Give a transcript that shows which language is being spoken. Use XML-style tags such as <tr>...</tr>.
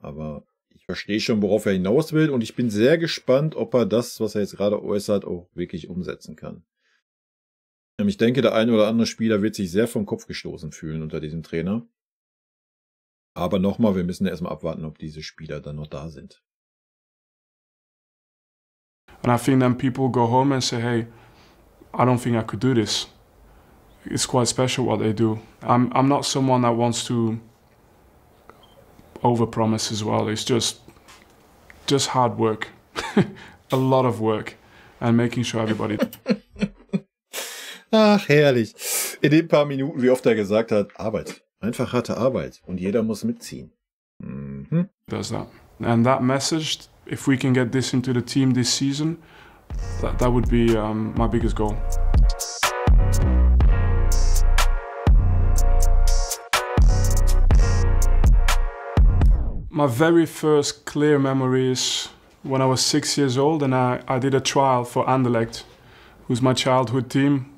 <de>Aber ich verstehe schon, worauf er hinaus will und ich bin sehr gespannt, ob er das, was er jetzt gerade äußert, auch wirklich umsetzen kann. Ich denke, der eine oder andere Spieler wird sich sehr vom Kopf gestoßen fühlen unter diesem Trainer. Aber nochmal, wir müssen erstmal abwarten, ob diese Spieler dann noch da sind.</de> <en>And I think then people go home and say, hey, I don't think I could do this. It's quite special what they do. I'm not someone that wants to overpromise as well. It's just hard work. A lot of work. And making sure everybody...</en> <de>Ach, herrlich. In den paar Minuten, wie oft er gesagt hat, Arbeit. Einfach harte Arbeit. Und jeder muss mitziehen. Mhm.</de> <en>Does that. And that message, if we can get this into the team this season, that would be my biggest goal. My very first clear memory is when I was 6 years old and I did a trial for Anderlecht, who's my childhood team.</en>